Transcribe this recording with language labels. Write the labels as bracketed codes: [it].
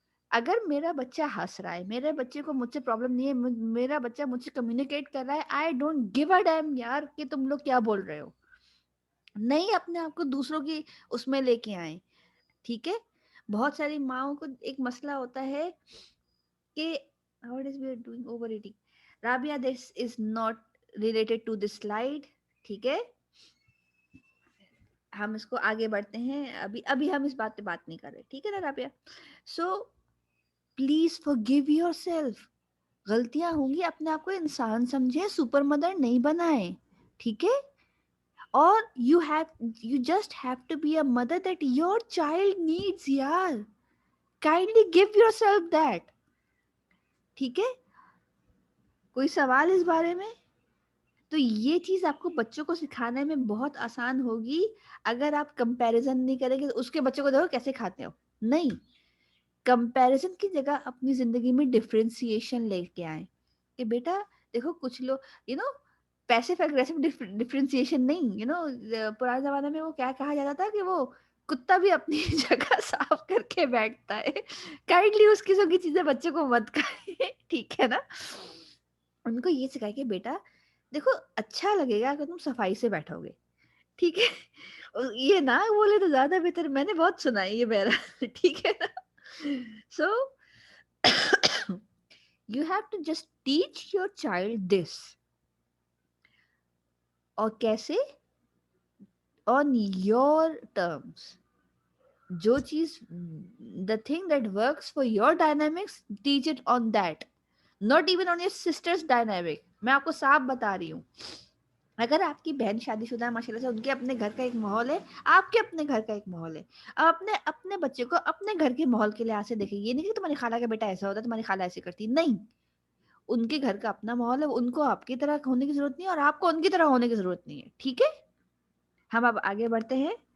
[ur] اگر میرا بچہ ہنس رہا ہے, میرے بچے کو مجھ سے پرابلم نہیں ہے, میرا بچہ مجھ سے کمیونیکیٹ کر رہا ہے, [en] I don't give a damn [ur] یار کہ تم لوگ کیا بول رہے ہو. نہیں اپنے آپ کو دوسروں کی اس میں لے کے آئیں. ٹھیک ہے. بہت ساری ماؤں کو ایک مسئلہ ہوتا ہے کہ [en] what is we are doing overeating. Rabia, this is not related to this slide. [ur] ٹھیک ہے, ہم اس کو آگے بڑھتے ہیں. ابھی ہم اس بات پہ بات نہیں کر رہے. ٹھیک ہے نا Rabia. So please [en] forgive yourself. [ur] غلطیاں ہوں گی, اپنے آپ کو انسان سمجھیں, سپر مدر نہیں بنائیں. ٹھیک ہے. [en] اور you just have to be a mother that your child needs. یار kindly give yourself that. [ur] ٹھیک ہے. کوئی سوال اس بارے میں؟ تو یہ چیز آپ کو بچوں کو سکھانے میں بہت آسان ہوگی اگر آپ کمپیریزن نہیں کریں گے. اس کے بچوں کو دیکھو کیسے کھاتے ہو, نہیں, کمپیریزن کی جگہ اپنی زندگی میں ڈفرینسیشن لے کے آئیں کہ بیٹا دیکھو کچھ لوگ پیسیو اگریسو ڈفرینسیشن نہیں. پرانے زمانے میں وہ کیا کہا جاتا تھا کہ وہ کتا بھی اپنی جگہ صاف کر کے بیٹھتا ہے. کائنڈلی اس قسم کی چیزیں بچوں کو مت کھائیں. ٹھیک ہے نا. ان کو یہ سکھائے کہ بیٹا دیکھو اچھا لگے گا اگر تم صفائی سے بیٹھو گے. ٹھیک ہے. یہ نہ بولے تو زیادہ بہتر. میں نے بہت سنا ہے یہ بہرحال. ٹھیک ہے نا. [en] So you have to just teach your child this. [ur] اور کیسے؟ [en] on your terms. [ur] جو چیز [en] the thing that works for your dynamics, teach it on that. Not even on your sister's dynamic. [ur] میں آپ کو صاف بتا رہی ہوں. اگر آپ کی بہن شادی شدہ ہے ماشاءاللہ سے, ان کے اپنے گھر کا ایک ماحول ہے, آپ کے اپنے گھر کا ایک ماحول ہے. اب اپنے بچے کو اپنے گھر کے ماحول کے لحاظ سے دیکھیں. یہ نہیں کہ تمہاری خالہ کا بیٹا ایسا ہوتا ہے, تمہاری خالہ ایسے کرتی. نہیں, ان کے گھر کا اپنا ماحول ہے, ان کو آپ کی طرح ہونے کی ضرورت نہیں ہے اور آپ کو ان کی طرح ہونے کی ضرورت نہیں ہے. ٹھیک ہے. ہم اب آگے بڑھتے ہیں.